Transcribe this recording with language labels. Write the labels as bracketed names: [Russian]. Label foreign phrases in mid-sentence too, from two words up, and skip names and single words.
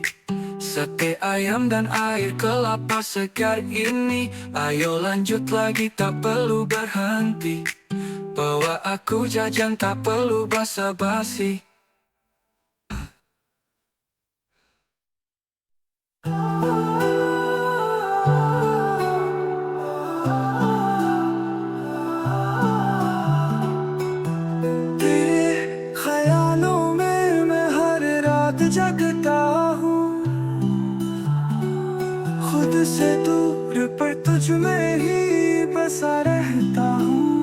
[Indonesian] Sate ayam dan air kelapa segar ini. Ayo lanjut lagi, tak perlu berhenti. Bawa aku jajan, tak perlu basa-basi. [Hindi] तेरे ख्यालों में मैं हर रात जगता हूँ, खुद से दूर पर तुझ में ही बसा रहता हूँ।